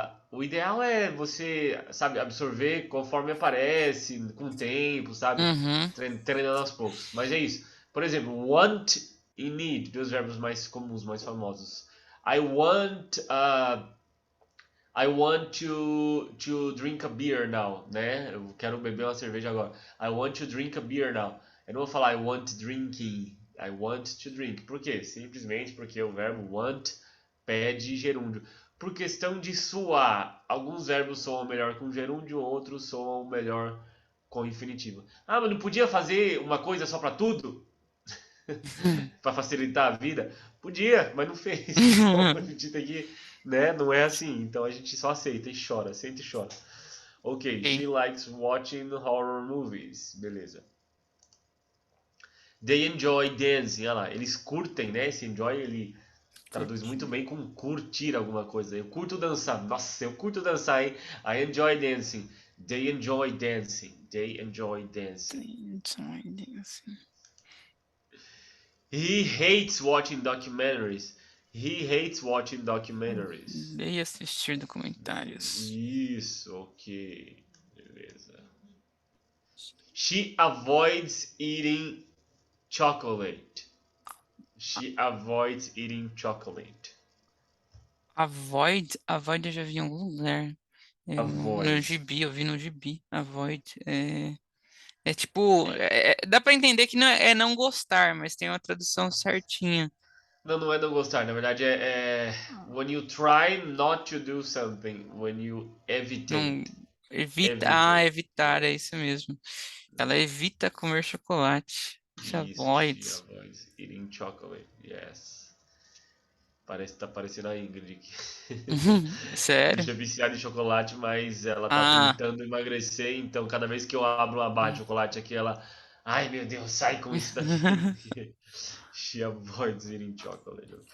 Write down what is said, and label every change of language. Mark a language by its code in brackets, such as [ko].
[pt] O ideal é você, sabe, absorver conforme aparece, com o tempo, sabe? Uhum, Treinando aos poucos. Mas é isso. Por exemplo, want e need, dois verbos mais comuns, mais famosos. [en] I want, uh, I want to drink a beer now, né? [pt] Eu quero beber uma cerveja agora. [en] I want to drink a beer now. [pt] Eu não vou falar [en] I want drinking. I want to drink. [pt] Por quê? Simplesmente porque o verbo want pede gerúndio. Por questão de soar, alguns verbos soam melhor com gerúndio, outros soam melhor com infinitivo. Ah, mas não podia fazer uma coisa só para tudo? Para facilitar a vida? Podia, mas não fez. Então a gente tem que, né? Não é assim. Então a gente só aceita e chora, aceita e chora. Ok, ok. [en] she likes watching horror movies. [pt] Beleza. [en] They enjoy dancing. [pt] Olha lá, eles curtem, né? Esse enjoy ele traduz muito Curti. bem com curtir alguma coisa. Eu curto dançar. Nossa, eu curto dançar, hein? [en] I enjoy dancing. They enjoy dancing. They enjoy dancing. [pt] Assim. [en] He hates watching documentaries. He hates watching documentaries. [pt] Odeio assistir documentários. Isso, ok. Beleza. [en] She avoids eating chocolate. She avoids eating chocolate. [pt] Avoid eu já vi em algum lugar. No [en] Avoids. [pt] gibi, eu vi no gibi. Avoid. É tipo, dá pra entender que não é não gostar, mas tem uma tradução certinha. Não, não é não gostar. Na verdade é [en] when you try not to do something. When you [pt] Não evitate. evita, Evitate. evitar, é isso mesmo. Ela evita comer chocolate. Se Isso, [en] she avoids. avoids eating chocolate. Yes. [pt] Tá parecendo a Ingrid aqui. A Sério? gente é viciado em chocolate, mas ela tá Ah. tentando emagrecer, então cada vez que eu abro uma barra de chocolate aqui, ela. Ai meu Deus, sai com isso daqui. [en] She avoids eating chocolate.